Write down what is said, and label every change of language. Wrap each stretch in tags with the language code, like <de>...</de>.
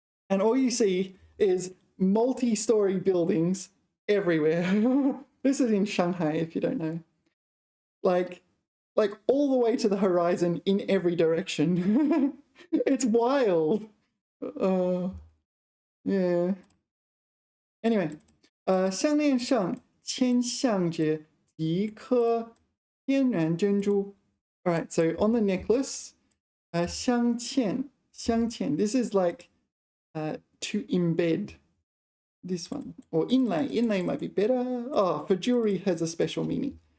<en>And all you see is multi-story buildings everywhere. This is in Shanghai, if you don't know. Like all the way to the horizon in every direction. It's wild. Yeah.</en> <zh>Anyway, 项链上牵象着几颗天然珍珠.</zh> <en>All right, so on the necklace, 镶嵌, this is like to embed. This one, or inlay might be better. Oh, for jewelry has a special meaning.</en>